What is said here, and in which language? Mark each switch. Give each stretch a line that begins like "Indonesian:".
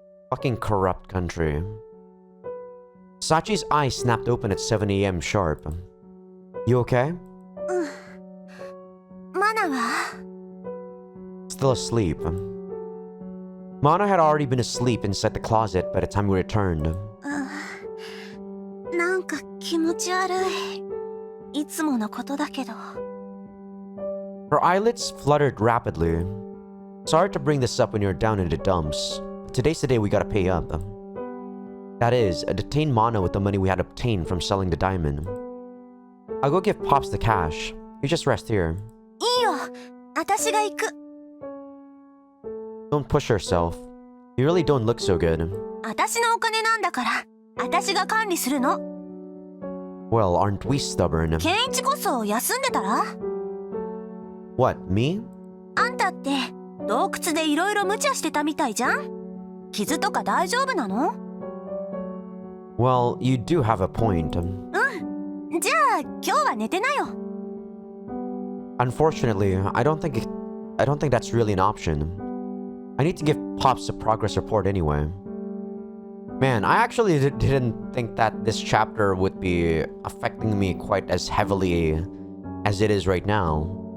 English: Fucking corrupt country. Sachi's eyes snapped open at 7 a.m. sharp. You okay?
Japanese: マナは
English: Still asleep. Mana had already been asleep inside the closet by the time we returned.
Japanese: なんか気持ち悪い。いつものことだけど。
English: Her eyelids fluttered rapidly. Sorry to bring this up when you're down in the dumps, but today's the day we gotta pay up. That is, detain Mana with the money we had obtained from selling the diamond. I'll go give Pops the cash. You just rest here.
Japanese: いいよ。私が行く。
English: Don't push yourself. You really don't look so good.
Japanese: 私のお金なんだから、私が管理するの。
English: Well, aren't we stubborn?
Japanese: ケンイチこそ休んでたら？
English: What, me?
Japanese: あんたって洞窟でいろいろ無茶してたみたいじゃん。傷とか大丈夫なの？
English: Well, you do have a point.
Japanese: じゃあ今日は寝てなよ。
English: Unfortunately, I don't think that's really an option. I need to give Pops a progress report anyway. Man, I actually didn't think that this chapter would be affecting me quite as heavily as it is right now.